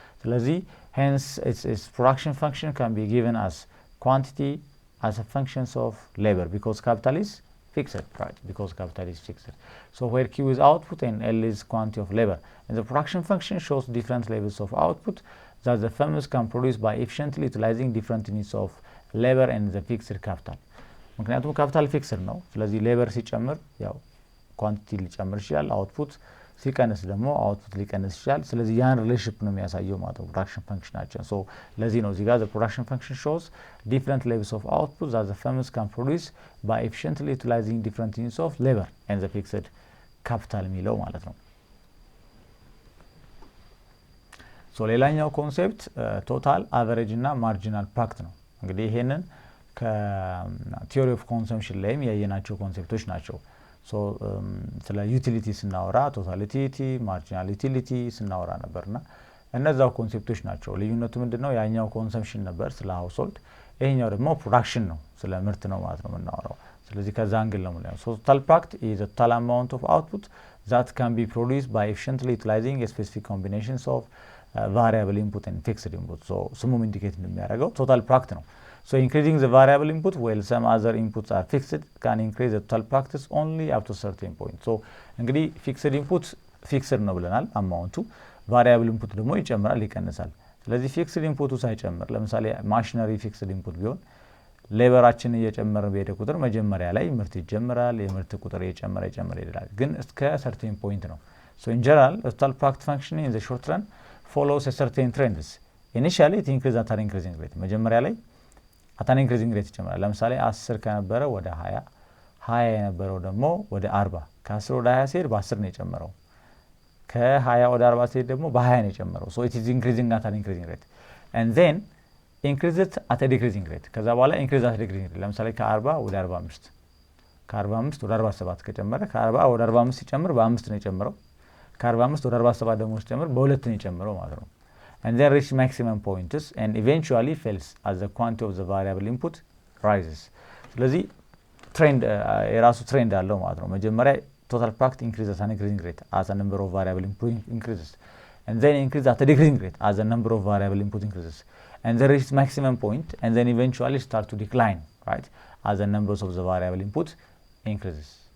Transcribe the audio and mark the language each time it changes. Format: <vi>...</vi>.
<en>ስለዚህ hence its production function can be given as quantity as a function of labor because capital is fixed, right? because capital is fixed. so where Q is output and L is quantity of labor and the production function shows different levels of output that the firms can produce by efficiently utilizing different units of labor and the fixed capital.</en> <am>ምክንያቱም ካፒታል ፊክስድ ነው። ስለዚህ ሌበር ሲጨምር ያው ኳንቲቲ ሊጨምር ይችላል፣ አውትፑት ሲቀንስ ደግሞ አውትፑት ሊቀንስ ይችላል። ስለዚህ ያን ሪሌሽንሺፕ ነው የሚያሳየው ማለት ነው ፕሮዳክሽን ፈንክሽናችን። ሶ ለዚህ ነው እዚህ ጋር</am> <en>the production function shows different levels of output that the firms can produce by efficiently utilizing different units of labor and the fixed capital</en> <am>የሚለው ማለት ነው። ሶ ሌላኛው ኮንሴፕት ቶታል አቨሬጅ እና ማርጂናል ፕሮዳክት ነው። እንግዲህ ይሄንን ከቲዮሪ ኦፍ ኮንሰምፕሽን ላይም ያየናቸው ኮንሴፕቶች ናቸው። ሶ ስለ ዩቲሊቲ ስናወራ ቶታል ዩቲሊቲ፣ ማርጂናል ዩቲሊቲ ስናወራ ነበርና እነዛው ኮንሴፕቶች ናቸው። ልዩነቱ ምንድነው? ያኛው ኮንሰምፕሽን ነበር ስለ ሃውስሆልድ፣ ይሄኛው ደግሞ ፕሮዳክሽን ነው ስለ ምርት ነው ማለት ነው የምናወራው። ስለዚህ ከዛ አንግል ነው ማለት ነው።</am> <en>ሶ ቶታል ፕሮዳክት ኢዝ ዘ ቶታል አማውንት ኦፍ አውትፑት that can be produced by efficiently utilizing a specific combinations of variable input and fixed input. So</en> <am>ስሙም ኢንዲኬት እንደሚያደርገው ቶታል ፕሮዳክት ነው።</am> <en>So increasing the variable input while some other inputs are fixed can increase the total practice only up to a certain point.</en> <am>So እንግዲህ fixed input fixed ነው ብለናል አማውንቱ፣ variable input ደግሞ ይጨምራል ይቀንሳል። ስለዚህ fixed input ሳይጨምር ለምሳሌ ማሽነሪ fixed input ቢሆን ሌበራችን እየጨመረ በሄደ ቁጥር መጀመሪያ ላይ ምርት ይጀምራል፣ የምርት ቁጥር እየጨመረ ይሄዳል። ግን እስከ certain point ነው።</am> <en>So in general the total product function in the short run follows a certain trends. Initially it increases at an increasing rate.</en> <am>መጀመሪያ ላይ</am> <en>at an increasing rate</en> <am>ይጨምራል። ለምሳሌ 10 ከነበረ ወደ 20፣ 20 የነበረው ደግሞ ወደ 40፣ ከ10 ወደ 20 ሲሄድ በ10 ነው የጨመረው፣ ከ20 ወደ 40 ሲሄድ ደግሞ በ20 ነው የጨመረው።</am> <en>so it is increasing at an increasing rate and then increases at a decreasing rate።</en> <am>ከዛ በኋላ increase at a decreasing rate ለምሳሌ ከ40 ወደ 45፣ ከ45 ወደ 47 ከጨመረ ከ40 ወደ 45 ሲጨምር በ5 ነው የጨመረው፣ ከ45 ወደ 47 ደግሞ ሲጨምር በ2 ነው የጨመረው ማለት ነው።</am> <en>and then reach maximum points and eventually falls as the quantity of the variable input rises.</en> <am>ስለዚህ ትሬንድ የራሱ ትሬንድ አለው ማለት ነው።</am> <en>መጀመሪያ total product increases at an increasing rate as the number of variable input increases and then increases at a decreasing rate as the number of variable input increases and then reach maximum point and then eventually start to decline, right, as the numbers of the variable input increases.</en>